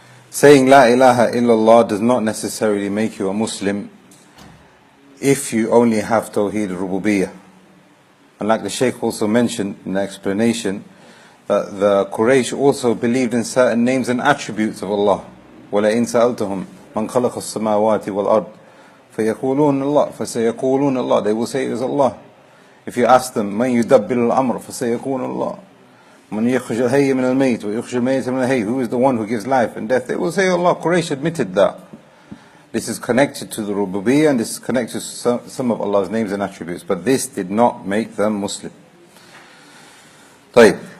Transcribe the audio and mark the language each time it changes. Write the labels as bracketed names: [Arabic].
[English] Saying La ilaha illallah does not necessarily make you a Muslim if you only have Tawheed Rububiyyah. And like the Shaykh also mentioned in the explanation, that the Quraysh also believed in certain names and attributes of Allah. [Arabic] وَلَئِن سَأَلْتَهُمْ مَنْ خَلَقَ السَّمَاوَاتِ وَالْأَرْضِ فَيَقُولُونَ اللَّهُ فَسَيَقُولُونَ اللَّهُ. [English] They will say it is Allah. If you ask them, [Arabic] مَنْ يُدَبِّرُ الْأَمْرَ فَسَيَقُولُ اللَّهُ مَنْ يَخْرُجُ الْحَيَّ مِنَ الْمَيِّتِ وَيُخْرِجُ الْمَيِّتَ مِنَ الْحَيِّ. [English] Who is the one who gives life and death? They will say Allah. Quraysh admitted that. This is connected to the Rububiyyah, and this is connected to some of Allah's names and attributes. But this did not make them Muslim. [Arabic] طيب.